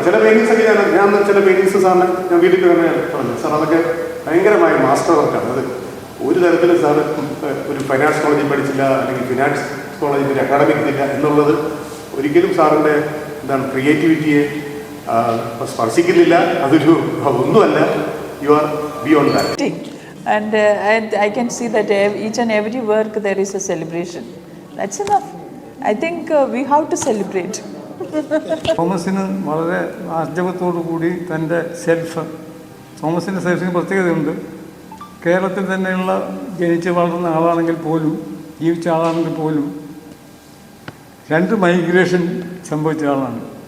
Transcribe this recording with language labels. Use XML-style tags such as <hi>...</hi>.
<ml>ചില പെയിൻറ്റിങ്സ് ഒക്കെ ഞാൻ ചില പെയിൻറ്റിങ്സ് സാറിന് ഞാൻ വീട്ടിൽ തന്നെ പറഞ്ഞു, സാർ അതൊക്കെ ഭയങ്കരമായ മാസ്റ്റർ വർക്കാണ്. അത് ഒരു തരത്തിലും സാറ് ഒരു ഫൈനാൻസ് കോളേജിൽ പഠിച്ചില്ല, അല്ലെങ്കിൽ ഫിനാൻസ് കോളേജിൽ ഒരു അക്കാഡമിക് ഇല്ല എന്നുള്ളത് ഒരിക്കലും സാറിൻ്റെ എന്താണ് ക്രിയേറ്റിവിറ്റിയെ സ്പർശിക്കുന്നില്ല. അതൊരു ഒന്നുമല്ല.</ml> <en>You are beyond that. And I can see that each and every work there is a celebration. That's enough. I think we have to celebrate.</en> <ml>തോമസിന് വളരെ ആർജവത്തോടു കൂടി തൻ്റെ തോമസിൻ്റെ സെൽഫിന് പ്രത്യേകതയുണ്ട്. കേരളത്തിൽ തന്നെയുള്ള ജനിച്ച് വളർന്ന ആളാണെങ്കിൽ പോലും, ജീവിച്ച ആളാണെങ്കിൽ പോലും 2 മൈഗ്രേഷൻ സംഭവിച്ച ആളാണ്.</ml>